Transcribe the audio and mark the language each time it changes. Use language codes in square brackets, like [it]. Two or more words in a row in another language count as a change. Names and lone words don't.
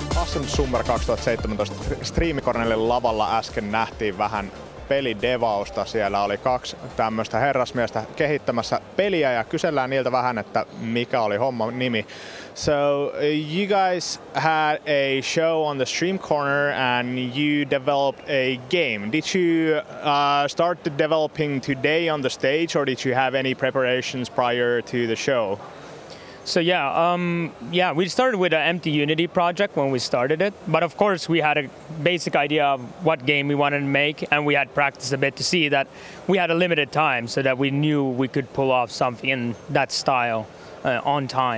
[fi] Awesome Summer 2017 Striimikornelin lavalla äsken nähtiin vähän pelidevausta. Siellä oli 2 tämmöistä herrasmiestä kehittämässä peliä ja kysellään niiltä vähän, että mikä oli homman nimi. [en] So you guys had a show on the Stream Corner and you developed a game. Did you start the developing today on the stage or did you have any preparations prior to the show? So yeah, we started with an empty Unity project when we started it, but of course we had a basic idea of what game we wanted to make, and we had practiced a bit to see that we had a limited time, so that we knew we could pull off something in that style on time.